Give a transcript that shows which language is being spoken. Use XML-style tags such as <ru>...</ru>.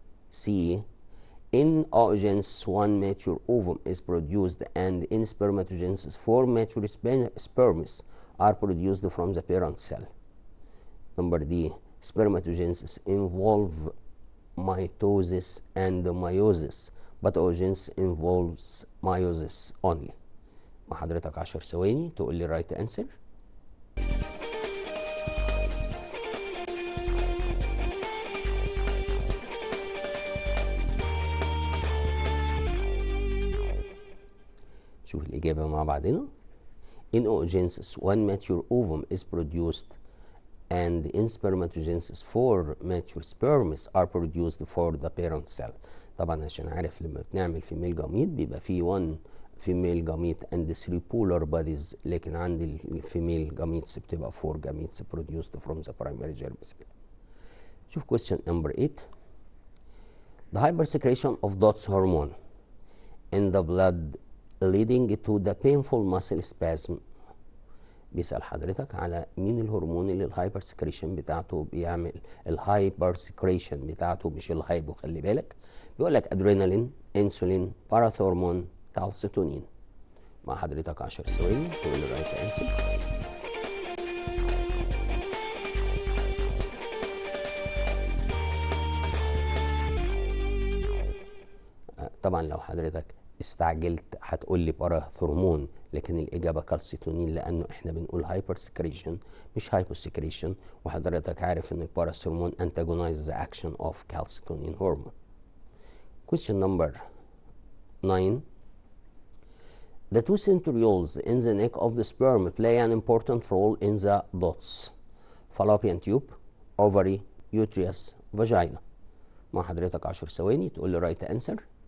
<en>C in oogenesis one mature ovum is produced and in spermatogenesis four mature sperms are produced from the parent cell. Number D spermatogenesis involve mitosis and meiosis but oogenesis involves meiosis only.</en> <ar>مع حضرتك 10 ثواني تقول لي</ar> <en>right answer.</en> <ar>شوف الإجابة مع بعضنا.</ar> <en>In oogenesis one mature ovum is produced and in spermatogenesis four mature sperms are produced for the parent cell.</en> <ar>طبعا عشان عارف لما بنعمل فيميل جاميت بيبقى فيه 1 فيميل جاميت</ar> <en>and 3 polar bodies،</en> <ar>لكن عند الفيميل جاميتس بتبقى 4 جاميتس</ar> <en>produced from the primary germ cell. شوف question number 8. The hypersecretion of DOTS hormone in the blood leading to the painful muscle spasm.</en> <ar>بيسأل حضرتك على مين الهرمون اللي الهايبر سكريشن بتاعته بيعمل الهايبر سكريشن بتاعته مش الهايبو، خلي بالك. بيقول لك ادرينالين، انسولين، باراثورمون، كالسيتونين. مع حضرتك 10 ثواني تقول لي رايت انسر. طبعا لو حضرتك استعجلت هتقول لي باراثورمون، لكن الاجابه كالسيتونين لانه احنا بنقول هايبر سكريشن مش هايبو سكريشن، وحضرتك عارف ان الباراثورمون</ar> <en>antagonize the action of calcitonin hormone. question number 9. The two centrioles in the neck of the sperm play an important role in the dots: fallopian tube, ovary, uterus, vagina.</en> <ar>مع حضرتك 10 ثواني تقول لي رايت انسر.</ar>